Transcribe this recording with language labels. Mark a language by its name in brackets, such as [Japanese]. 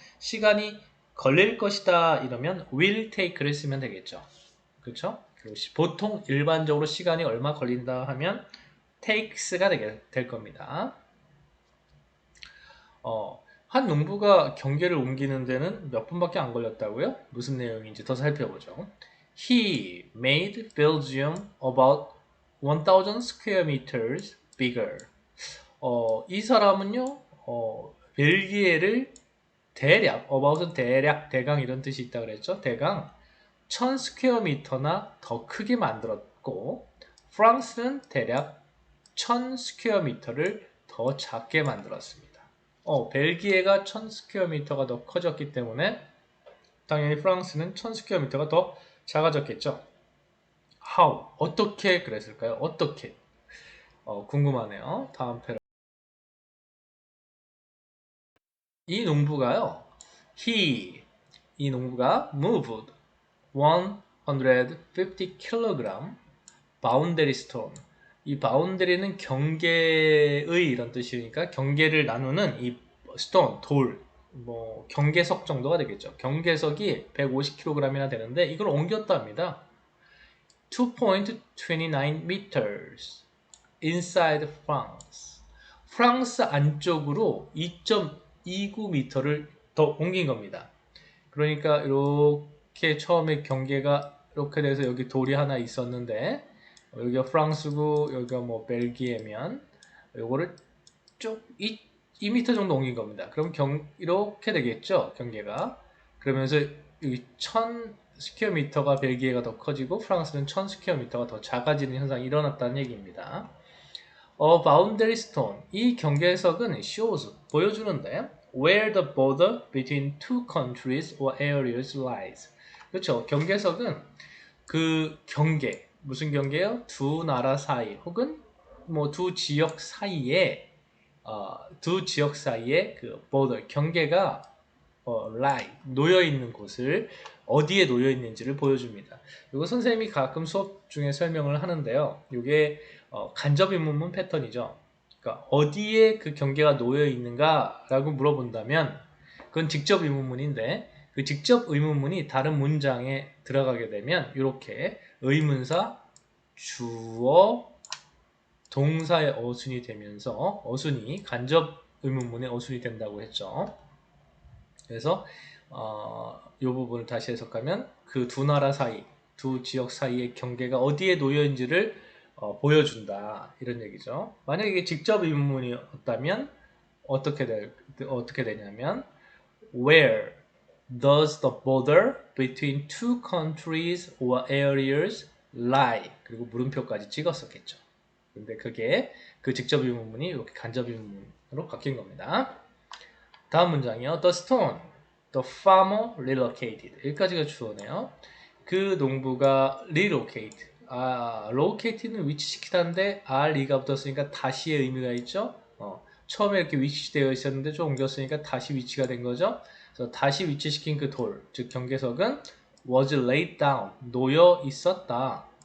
[Korean] 시간이 걸릴 것이다 이러면 will take를 쓰면 되겠죠. 그렇죠? 보통 일반적으로 시간이 얼마 걸린다 하면 takes가 될 겁니다. 한 농부가 경계를 옮기는 데는 몇 분밖에 안 걸렸다고요? 무슨 내용인지 더 살펴보죠. [English] He made Belgium about 1000 square meters bigger. [Korean] 이 사람은요, 벨기에를 대략, about은 대략, 대강 이런 뜻이 있다 그랬죠? 대강 1000 스퀘어미터나 더 크게 만들었고, 프랑스는 대략 1000 스퀘어미터를 더 작게 만들었습니다. 벨기에가 1000 스퀘어미터가 더 커졌기 때문에 당연히 프랑스는 1000 스퀘어미터가 더 작아졌겠죠. How? 어떻게 그랬을까요? 어떻게? 궁금하네요. 다음 패러. 이 농부가요. 이 농부가 [English] moved 150kg boundary stone. [Korean] 이 boundary는 경계의 이런 뜻이니까 경계를 나누는 이 stone, 돌, 뭐 경계석 정도가 되겠죠. 경계석이 150kg이나 되는데 이걸 옮겼답니다. [English] 2.29 meters inside France. [Korean] 프랑스 안쪽으로 2.29m를 더 옮긴 겁니다. 그러니까 이렇게 처음에 경계가 이렇게 돼서 여기 돌이 하나 있었는데 여기가 프랑스고 여기가 뭐 벨기에면 요거를 쭉 2m 정도 옮긴 겁니다. 그럼 이렇게 되겠죠, 경계가. 그러면서 여기 1000 스퀘어미터가 벨기에가 더 커지고 프랑스는 1000 스퀘어미터가 더 작아지는 현상이 일어났다는 얘기입니다. [English] boundary stone. [Korean] 이 경계석은 [English] shows, [Korean] 보여주는데 [English] where the border between two countries or areas lies. [Korean] 그렇죠. 경계석은 그 경계, 무슨 경계요? 두 나라 사이 혹은 뭐 두 지역 사이에 두 지역 사이에 그 border, 경계가 lie, 놓여 있는 곳을 어디에 놓여 있는지를 보여줍니다. 이거 선생님이 가끔 수업 중에 설명을 하는데요. 이게 간접 의문문 패턴이죠. 그러니까 어디에 그 경계가 놓여 있는가라고 물어본다면 그건 직접 의문문인데 그 직접 의문문이 다른 문장에 들어가게 되면 이렇게 의문사, 주어, 동사의 어순이 되면서 어순이 간접 의문문의 어순이 된다고 했죠. 그래서 이 부분을 다시 해석하면 그 두 나라 사이, 두 지역 사이의 경계가 어디에 놓여있는지를 보여준다 이런 얘기죠. 만약에 이게 직접 의문문이었다면 어떻게 되냐면 [English] Where does the border between two countries or areas lie? [Korean] 그리고 물음표까지 찍었었겠죠. 근데 그게 그 직접 의문문이 이렇게 간접 의문문으로 바뀐 겁니다. 다음 문장이요. [English] The stone, the farmer relocated. [Korean] 여기까지가 주어네요. 그 농부가 relocate. located는 위치시키다인데 r이가 붙었으니까 다시의 의미가 있죠. 처음에 이렇게 위치되어 있었는데 좀 옮겼으니까 다시 위치가 된 거죠. 그래서 다시 위치시킨 그 돌, 즉 경계석은 [English] was laid down, [Korean] 놓여 있었다.